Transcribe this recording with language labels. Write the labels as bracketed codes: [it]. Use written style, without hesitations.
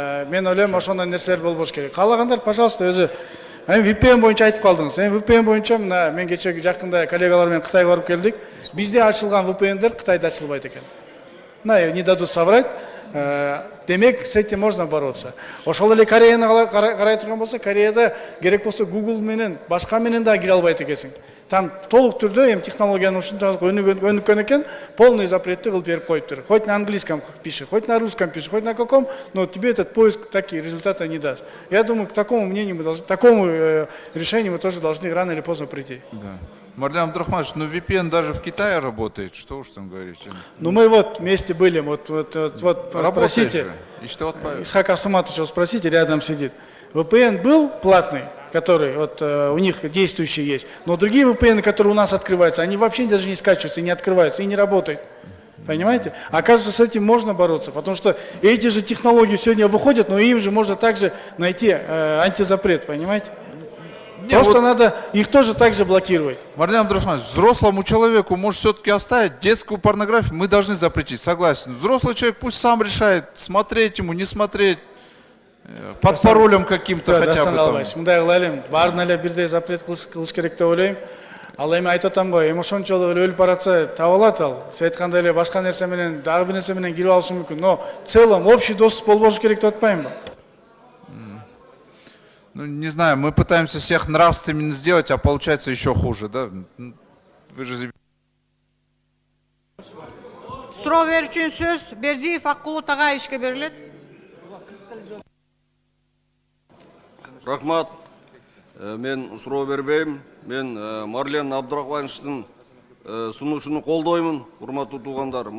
[ky] Мен ойлойм ошондой нерселер болбош керек. Каалагандар, пожалуйста, өзү VPN боюнча айтып калдыңыз. VPN боюнча мына мен кечеги жакында коллегалар менен Кытайга барып келдик. Бизде ачылган VPN'дер Кытайда ачылбайт экен. [ru] Мына не дадут соврать. Демек, с этим можно бороться. [ky] Ошол эле Кореяны карай турган болсо, Кореяда керек болсо Google менен, башка менен да кире албайт экенсиң. Там толук түрдө эми технологиянын ушунчалык өнүккөн экен, полный запретти кылып берип коюптур. [ru] Хоть на английском пиши, хоть на русском пиши, хоть на каком, но тебе этот поиск такие результаты не даст. Я думаю, к такому мнению мы должны, к такому решению мы тоже должны рано или поздно прийти. Да. Марлен Абдрахманович, ну VPN даже в Китае работает, что уж там говорить. Ну мы вот вместе были, вот спросите, Исхака Суматовича спросите, рядом сидит. VPN был платный, который вот у них действующий есть, но другие VPN, которые у нас открываются, они вообще даже не скачиваются, и не открываются, и не работают. Понимаете? Оказывается, с этим можно бороться, потому что эти же технологии сегодня выходят, но им же можно также найти антизапрет, понимаете? Просто надо их тоже так же блокировать. Марлен Абдрахманович, взрослому человеку может все-таки оставить детскую порнографию, мы должны запретить, согласен. Взрослый человек пусть сам решает, смотреть ему, не смотреть, под паролем каким-то хотя бы. [ky] Мындай кылайлы, баарына эле бирдей запрет кылыш керек деп ойлойм. Ал эми айтып атам го, эми ошончолук эле өлүп баратса таба алат ал. Сиз айткандай эле башка нерсе менен, дагы бир нерсе менен кирип алышы мүмкүн. [ru] Но в целом общий доступ [ky] болбошу керек деп атпаймынбы? [ru] Ну, не знаю, мы пытаемся всех нравственными сделать, а получается еще хуже, да? Вы же... [ky] Суроо берүү үчүн сөз Бердиев Аккулу Тагайевичке берилет. Рахмат. Мен суроо бербейм. Мен Марлен Абдрахмановичтин сунушуну колдоймун, урматтуу туугандар.